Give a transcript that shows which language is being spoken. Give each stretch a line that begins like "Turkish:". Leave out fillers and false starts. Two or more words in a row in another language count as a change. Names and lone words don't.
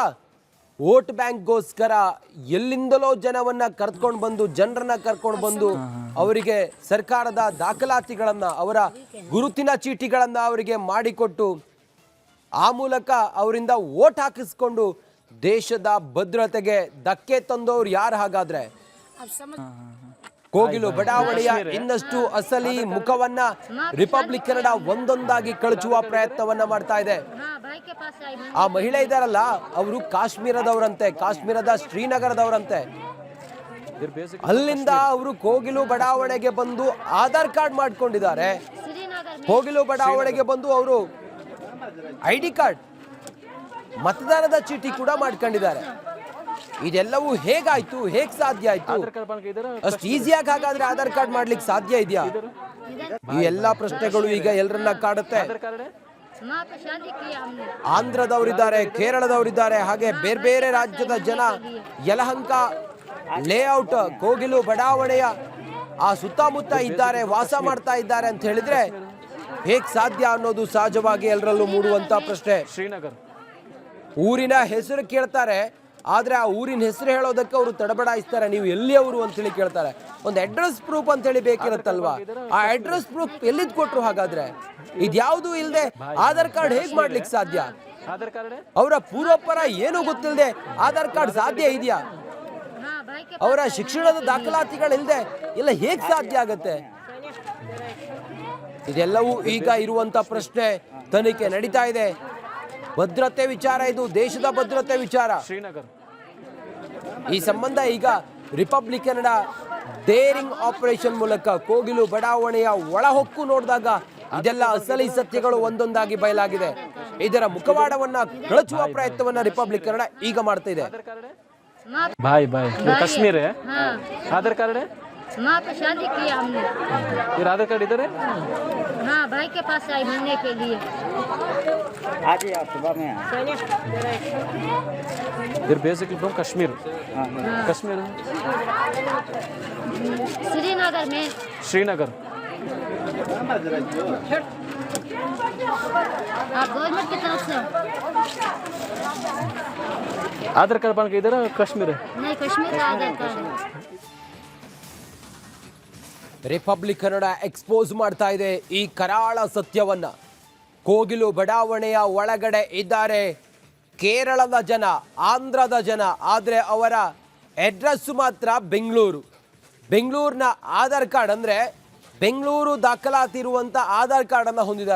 Kannada: ವೋಟ್ ಬ್ಯಾಂಕ್ಗೋಸ್ಕರ ಎಲ್ಲಿಂದಲೋ ಜನರನ್ನ ಕರ್ಕೊಂಡು ಬಂದು ಅವರಿಗೆ ಸರ್ಕಾರದ ದಾಖಲಾತಿಗಳನ್ನ, ಅವರ ಗುರುತಿನ ಚೀಟಿಗಳನ್ನ ಅವರಿಗೆ ಮಾಡಿಕೊಟ್ಟು ಆ ಮೂಲಕ ಅವರಿಂದ ವೋಟ್ ಹಾಕಿಸ್ಕೊಂಡು ದೇಶದ ಭದ್ರತೆಗೆ ಧಕ್ಕೆ ತಂದವರು ಯಾರು ಹಾಗಾದ್ರೆ? ಕೋಗಿಲು ಬಡಾವಣೆಯ ಇನ್ನಷ್ಟು ಅಸಲಿ ಮುಖವನ್ನ ರಿಪಬ್ಲಿಕ್ ಕನ್ನಡ ಒಂದೊಂದಾಗಿ ಕಳಚುವ ಪ್ರಯತ್ನವನ್ನ ಮಾಡ್ತಾ ಇದೆ.
Hindi: हाँ भाई के पास आई
Kannada: ಆ ಮಹಿಳೆ ಇದಾರಲ್ಲ, ಅವರು ಕಾಶ್ಮೀರದವರಂತೆ, ಕಾಶ್ಮೀರದ ಶ್ರೀನಗರದವರಂತೆ. ಇದ್ರ ಬೇಸಿಕ್ ಅಲ್ಲಿಂದ ಅವರು ಕೋಗಿಲು ಬಡಾವಣೆಗೆ ಬಂದು ಆಧಾರ್ ಕಾರ್ಡ್ ಮಾಡ್ಕೊಂಡಿದ್ದಾರೆ.
Hindi: श्रीनगर में
Kannada: ಕೋಗಿಲು ಬಡಾವಣೆಗೆ ಬಂದು ಅವರು
English: ID card,
Kannada: ಮತದಾರರ ಚೀಟಿ ಕೂಡ ಮಾಡ್ಕೊಂಡಿದ್ದಾರೆ. ಇದೆಲ್ಲವೂ ಹೇಗಾಯ್ತು? ಹೇಗ್ ಸಾಧ್ಯ ಆಯ್ತು? ಆಧಾರ್ ಕಾರ್ಡ್ ಬಂಕ ಇದಾರ ಅಷ್ಟು ಈಸಿಯಾಗಿ ಹಾಗಾದ್ರೆ ಆಧಾರ್ ಕಾರ್ಡ್ ಮಾಡ್ಲಿಕ್ಕೆ ಸಾಧ್ಯ ಇದೆಯಾ? ಈ ಎಲ್ಲಾ ಪ್ರಶ್ನೆಗಳು ಈಗ ಎಲ್ಲರನ್ನ ಕಾಡುತ್ತೆ. ಆಧಾರ್ ಕಾರ್ಡ್
Hindi: वहाँ पे शादी किया हमने।
Kannada: ಆಂಧ್ರದವರಿದ್ದಾರೆ, ಕೇರಳದವರಿದ್ದಾರೆ, ಹಾಗೆ ಬೇರೆ ಬೇರೆ ರಾಜ್ಯದ ಜನ ಯಲಹಂಕ ಲೇಔಟ್ ಕೋಗಿಲು ಬಡಾವಣೆಯ ಆ ಸುತ್ತಮುತ್ತ ಇದ್ದಾರೆ, ವಾಸ ಮಾಡ್ತಾ ಇದ್ದಾರೆ ಅಂತ ಹೇಳಿದ್ರೆ ಹೇಗ್ ಸಾಧ್ಯ ಅನ್ನೋದು ಸಹಜವಾಗಿ ಎಲ್ಲರಲ್ಲೂ ಮೂಡುವಂತ ಪ್ರಶ್ನೆ. ಶ್ರೀನಗರ್ ಊರಿನ ಹೆಸರು ಕೇಳ್ತಾರೆ, ಆದ್ರೆ ಆ ಊರಿನ ಹೆಸರು ಹೇಳೋದಕ್ಕೆ ಅವರು ತಡಬಡಾಯಿಸ್ತಾರೆ. ನೀವು ಎಲ್ಲಿಯವರು ಅಂತ ಹೇಳಿ ಕೇಳ್ತಾರೆ. ಒಂದು
English: address proof
Kannada: ಅಂತ ಹೇಳಿ ಬೇಕಿರುತ್ತಲ್ವಾ? ಆ
English: address proof
Kannada: ಎಲ್ಲಿದ್ ಕೊಟ್ರು ಹಾಗಾದ್ರೆ? ಇದ್ಯಾವುದು ಇಲ್ಲದೆ ಆಧಾರ್ ಕಾರ್ಡ್ ಹೇಗ್ ಮಾಡ್ಲಿಕ್ಕೆ ಸಾಧ್ಯ? ಆಧಾರ್ ಕಾರ್ಡ್ ಅವರ ಪೂರ್ವಪರ ಏನು ಗೊತ್ತಿಲ್ಲದೆ ಆಧಾರ್ ಕಾರ್ಡ್ ಸಾಧ್ಯ ಇದೆಯಾ?
Hindi: हाँ भाई के
Kannada: ಅವರ ಶಿಕ್ಷಣದ ದಾಖಲಾತಿಗಳಿಲ್ಲದೆ ಇಲ್ಲ ಹೇಗ್ ಸಾಧ್ಯ ಆಗತ್ತೆ? ಇದೆಲ್ಲವೂ ಈಗ ಇರುವಂತ ಪ್ರಶ್ನೆ. ತನಿಖೆ ನಡೀತಾ ಇದೆ. ಭದ್ರತೆ ವಿಚಾರ, ಇದು ದೇಶದ ಭದ್ರತೆ ವಿಚಾರ. ಶ್ರೀನಗರ್ ಈ ಸಂಬಂಧ ಈಗ ರಿಪಬ್ಲಿಕ್ ಕನ್ನಡ
English: daring operation
Kannada: ಮೂಲಕ ಕೋಗಿಲು ಬಡಾವಣೆಯ ಒಳಹೊಕ್ಕು ನೋಡಿದಾಗ ಇದೆಲ್ಲ ಅಸಲಿ ಸತ್ಯಗಳು ಒಂದೊಂದಾಗಿ ಬಯಲಾಗಿದೆ. ಇದರ ಮುಖವಾಡವನ್ನ ಕಳಚುವ ಪ್ರಯತ್ನವನ್ನ ರಿಪಬ್ಲಿಕ್ ಕನ್ನಡ ಈಗ ಮಾಡ್ತಾ ಇದೆ.
Hindi: वहाँ
Kannada: ಬಾಯ್ ಬಾಯ್ ಕಾಶ್ಮೀರ
Hindi: हाँ
Kannada: ಆಧಾರ್ ಕಾರ್ಡ್
Hindi: वहाँ पे शादी किया हमने।
Kannada: ಇವ್ರ ಆಧಾರ್ ಕಾರ್ಡ್ ಇದಾರೆ?
Hindi: हाँ भाई के पास आई मिलने के लिए। आज ही सुबह में आए।
Kannada: ಇದ್ರ
English: basic from Kashmir.
Kannada: ಕಾಶ್ಮೀರ
Hindi: श्रीनगर में
Kannada: ಶ್ರೀನಗರ್
Hindi: आप गवर्नमेंट की तरफ से हो?
Kannada: ಆಧಾರ್ ಕಾರ್ಡ್ ಬಂಕ ಇದಾರ ಕಾಶ್ಮೀರ?
Hindi: नहीं, कश्मीर का आधार कार्ड है।
Kannada: ರಿಪಬ್ಲಿಕ್ ಕನ್ನಡ ಎಕ್ಸ್ಪೋಸ್ ಮಾಡ್ತಾ ಇದೆ ಈ ಕರಾಳ ಸತ್ಯವನ್ನ. ಕೋಗಿಲು ಬಡಾವಣೆಯ ಒಳಗಡೆ ಇದ್ದಾರೆ ಕೇರಳದ ಜನ, ಆಂಧ್ರದ ಜನ, ಆದರೆ ಅವರ ಅಡ್ರೆಸ್ ಮಾತ್ರ ಬೆಂಗಳೂರಿನ ಆಧಾರ್ ಕಾರ್ಡ್, ಅಂದ್ರೆ ಬೆಂಗಳೂರು ದಾಖಲಾತಿ ಇರುವಂತ ಆಧಾರ್ ಕಾರ್ಡ್ ಅನ್ನ ಹೊಂದಿದ್ದಾರೆ.